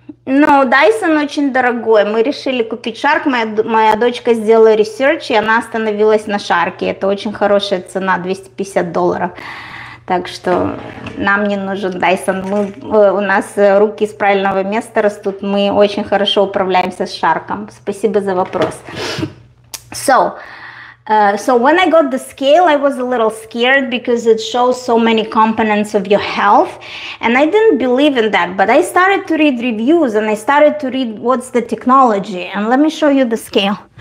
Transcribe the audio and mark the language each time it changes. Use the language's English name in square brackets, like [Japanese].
[Russian] No, Dyson очень дорогой. Мы решили купить шарк. Моя дочка сделала ресерч, и она остановилась на шарке. Это очень хорошая цена, $250. Так что нам не нужен Dyson. У нас руки с правильного места растут. Мы очень хорошо управляемся с шарком. Спасибо за вопрос. [English] So when I got the scale, I was a little scared because it shows so many components of your health, and I didn't believe in that. But I started to read reviews, and I started to read what's the technology. And let me show you the scale.